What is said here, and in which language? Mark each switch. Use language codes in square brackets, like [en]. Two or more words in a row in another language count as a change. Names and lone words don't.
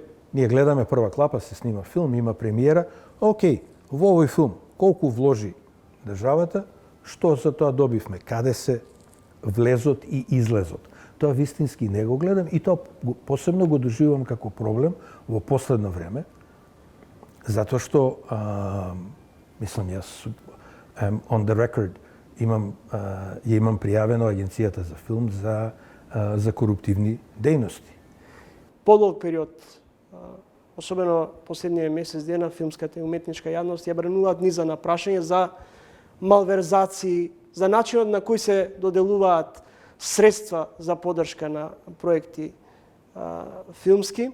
[mk] Ние гледаме прва клапа, се снима филм, има премиера. Океј, во овој филм колку вложи државата, што за тоа добивме, каде се влезот и излезот. Тоа вистински не го гледам и тоа посебно го доживувам како проблем во последно време, затоа што мислам јас [en] on the record [mk] имам пријавено агенцијата за филм за коруптивни дејности. Подолг период, особено последниот месец дена, филмската и уметничка јавност ја бренуваат низа на прашања за малверзации, за начинот на кој се доделуваат средства за поддршка на проекти филмски.